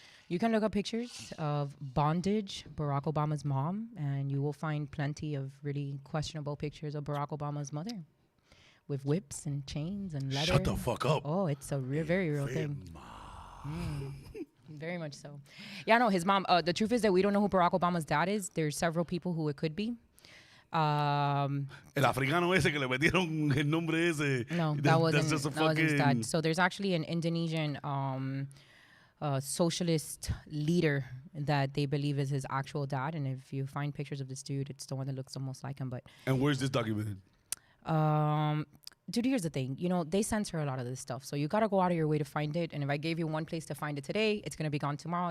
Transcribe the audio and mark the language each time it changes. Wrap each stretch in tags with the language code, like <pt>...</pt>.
<en>You can look up pictures of bondage, Barack Obama's mom, and you will find plenty of really questionable pictures of Barack Obama's mother. With whips and chains and leather. Shut the fuck up. Oh, it's a very real thing. Very much so. Yeah, no, his mom. The truth is that we don't know who Barack Obama's dad is. There's several people who it could be.</en> <es>El africano ese que le metieron el nombre ese.</es> <en>No, that wasn't his dad. So there's actually an Indonesian socialist leader that they believe is his actual dad. And if you find pictures of this dude, it's the one that looks the most like him. And where's this documented? Dude, here's the thing. They censor a lot of this stuff. So you got to go out of your way to find it. And if I gave you one place to find it today, it's going to be gone tomorrow.</en>